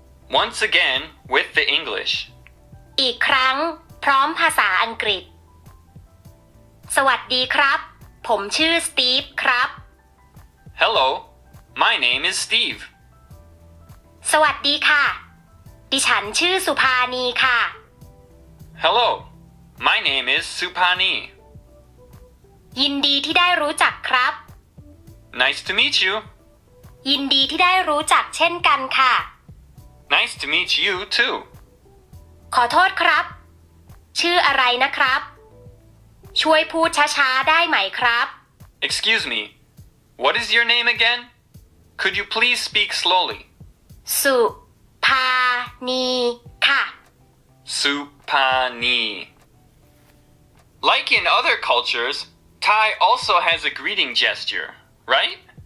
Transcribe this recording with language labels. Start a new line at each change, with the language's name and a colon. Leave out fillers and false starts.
English: Once again with the English.
Thai: อีกครั้ง พร้อมภาษาอังกฤษ สวัสดีครับ ผมชื่อสตีฟครับ
English: Hello, my name is Steve.
Thai: สวัสดีค่ะ ดิฉันชื่อสุภานีค่ะ
English: Hello, my name is Supani.
Thai: ยินดีที่ได้รู้จักครับ
English: Nice to meet you.
Thai: ยินดีที่ได้รู้จักเช่นกันค่ะ
English: Nice to meet you too.
Thai: ขอโทษครับ ชื่ออะไรนะครับ ช่วยพูดช้าๆได้ไหมครับ
English: Excuse me, what is your name again? Could you please speak slowly?
Thai: สุภานีค่ะ
English: Supani. Like in other cultures, Thai also has a greeting gesture, right?